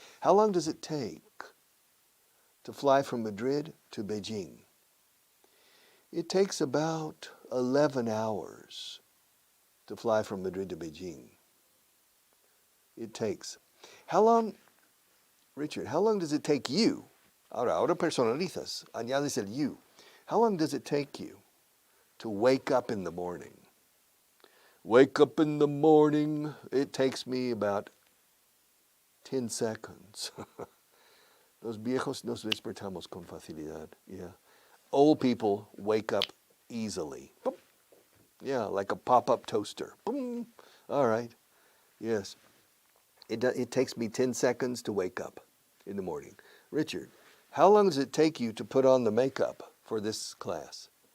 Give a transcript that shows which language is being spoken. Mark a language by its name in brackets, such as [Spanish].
[English] How long does it take to fly from Madrid to Beijing? It takes about 11 hours to fly from Madrid to Beijing. It takes. How long, Richard, how long does it take you? [Spanish] Ahora personalizas, añades el you. [English] How long does it take you to wake up in the morning? Wake up in the morning, it takes me about 10 seconds. [Spanish] Los viejos nos despertamos con facilidad. [English] Yeah. Old people wake up easily. Boom. Yeah, like a pop-up toaster. Boom. All right. Yes. It takes me 10 seconds to wake up in the morning. Richard, how long does it take you to put on the makeup for this class?